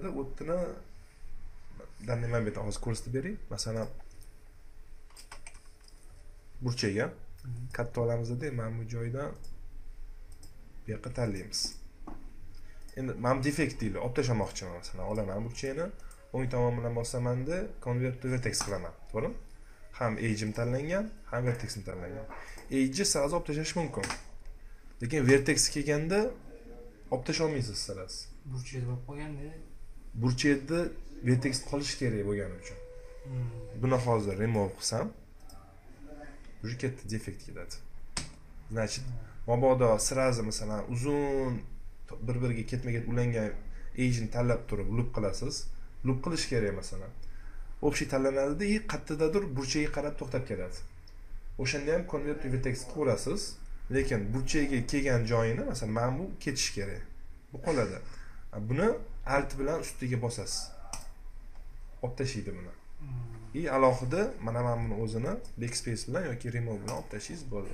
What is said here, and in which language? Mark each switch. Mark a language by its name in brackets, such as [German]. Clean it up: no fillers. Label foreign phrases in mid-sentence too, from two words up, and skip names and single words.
[Uzbek] O'tini nima bet hozir ko'rsatib bering. Masalan burchakga katta olamizda, mana bu joydan bu yoqqa tanlaymiz. Endi men defekt deydi, olib tashlamoqchiman masalan, olaman burchakni, o'ng tomon bilan bosaman-da, [English] convert to vertex [Uzbek] qilaman, to'g'rimi? Ham edge'im tanlangan, ham vertexim tanlangan. Edge sirasi olib tashlash mumkin. Lekin vertex kelganda olib tasha olmaysiz sirasi. Burchakda bo'lib qolganda, burchakda vertex qolish kerak bo'lgani uchun. Buni hozir remove qilsam, уже katta defekt keladi. Значит, mabodo sirazi masalan uzun bir-biriga ketma-ket ulangan edge'ni tanlab turib loop qilasiz. Loop qilish kerak masalan. Общий tanlanadi-da, qayerdadir burchakka qarab to'xtab ketadi. O'shanda ham [English] convert to vertex [Uzbek] qilasiz, lekin burchakka kelgan joyini masalan mana bu ketish kerak. Bu qoladi. Buni alt bilan ustiga bosasiz. Olib tashlaydi buni. Alohida mana buni o'zini backspace bilan yoki remove bilan olib tashlaysiz, bo'ladi.